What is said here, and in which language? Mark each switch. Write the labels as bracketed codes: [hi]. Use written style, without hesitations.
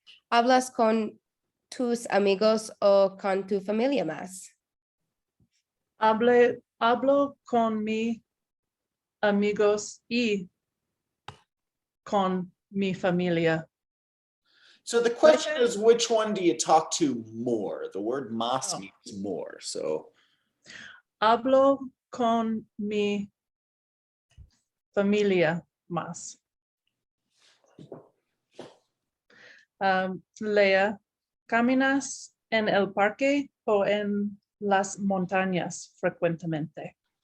[es] ¿Hablas con tus amigos o con tu familia más? Hablo con mis amigos y con mi familia. [en] So the question is, which one do you talk to more? The word más Oh. means more. So [es] Hablo con mi familia más. Lea, ¿caminas en el parque o en las montañas frecuentemente?